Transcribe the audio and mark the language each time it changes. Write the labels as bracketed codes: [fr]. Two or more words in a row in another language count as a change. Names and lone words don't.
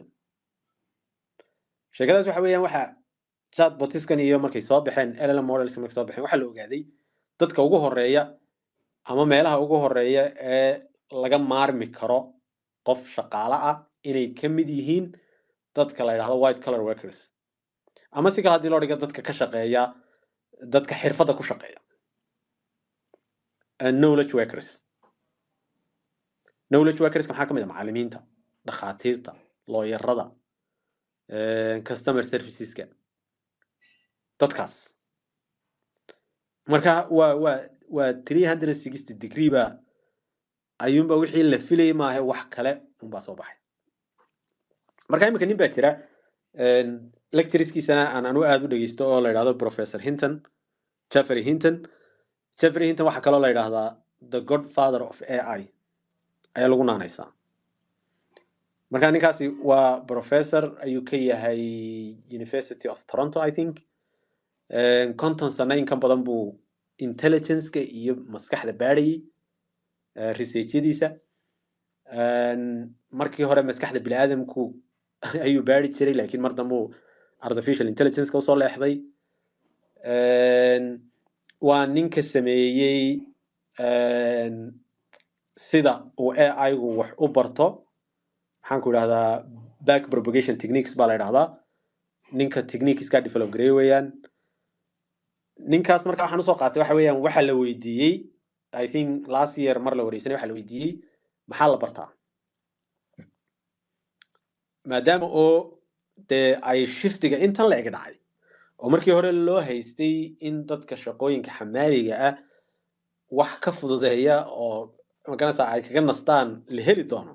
[so] sheekadaas waxa weeyaan waxa chatbotiskan iyo markay soo baxeen [en] LLM models [so] markay soo baxeen waxaa la ogaaday dadka ugu horeeya ama meelaha ugu horeeya ee laga maarmi karo qof shaqaale ah inay ka mid yihiin dadka la yidhaahdo [en] white collar workers, [so] ama si kale haddii loo dhigo dadka ka shaqeeya, dadka xirfadda ku shaqeeya, [en] knowledge workers. knowledge workerska [so] maxaa ka mid a macallimiinta, dhakhaatiirta, looyarada, [en] customer serviceska, [so] dadkaas. marka waa 360 degree ba ayuunba wixii la filayay maaha wax kale unbaa soo baxay. marka imika nin baa jira lectureskiisana aan anu aad u dhegeysto oo la yidhahdo Professor Hinton, Jeffrey Hinton. waxaa kaloo la yidhaahdaa [en] the godfather of AI [so] ayaa lagu naanaysaa. marka ninkaasi waa professor ayuu ka yahay University of Toronto [en] I think. [so] 50 sano in ka badan buu intelligence-ka iyo maskaxda baadhayay, research-yadiisa. markii hore maskaxda bini'aadamku ayuu baadhi jiray, laakiin mar dambe uu [en] artificial intelligence-ka [so] usoo leexday. waa ninka sameeyey sida uu AI-gu wax u barto, maxaan ku idhahdaa [en] back propagation techniques [so] baa la idhahdaa. ninka techniqueska develop gareey weeyaan. ninkaas marka waxaan usoo qaatay waxa weeyaan waxa la weydiiyey [en] I think last year [so] mar la wareysanay waxa la weydiiyey maxaa la bartaa, maadaama oo dee ay shiftiga intan la eg dhacay oo markii hore loo haystay in dadka shaqooyinka xamaaliga ah wax ka fududeeya oo maganaysa ay kaga nastaan la heli doono.